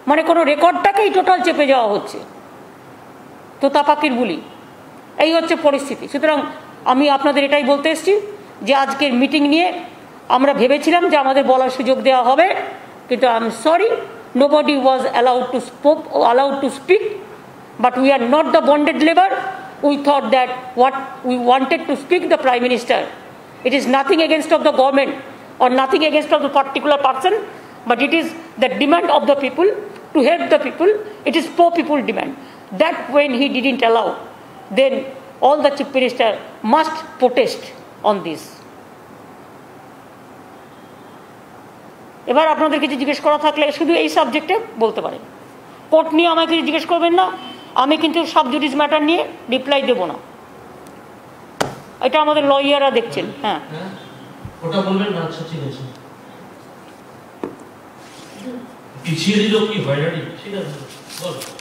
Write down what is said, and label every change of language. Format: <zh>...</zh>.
<bn>কোনো রেকর্ডটাকেই টোটাল চেপে যাওয়া হচ্ছে। তো তাপাকির বুলি, এই হচ্ছে পরিস্থিতি। সুতরাং আমি আপনাদের এটাই বলতে এসেছি যে আজকের মিটিং নিয়ে আমরা ভেবেছিলাম যে আমাদের বলার সুযোগ দেওয়া হবে, কিন্তু</bn> <en>I am sorry, nobody was allowed to speak, but we are not the bonded labor. We thought that what we wanted to speak the Prime Minister. It is nothing against of the government or nothing against of the particular person, but it is the demand of the people to help the people. It is pro-people demand. That when he didn't allow, then all the chief minister must protest on this.</en> <bn>এবার আপনাদের কিছু জিজ্ঞেস করা থাকলে শুধু এই সাবজেক্টে বলতে পারেন। কোর্ট নিয়ে আমাকে কিছু জিজ্ঞেস করবেন না, আমি কিন্তু সাব জুডিস ম্যাটার নিয়ে রিপ্লাই দেব না। এটা আমাদের লয়াররা দেখছেন। হ্যাঁ, ওটা বলবেন না। আচ্ছা ঠিক আছে, পিছিয়ে দিল কি হয়রানি। ঠিক আছে, বল।</bn>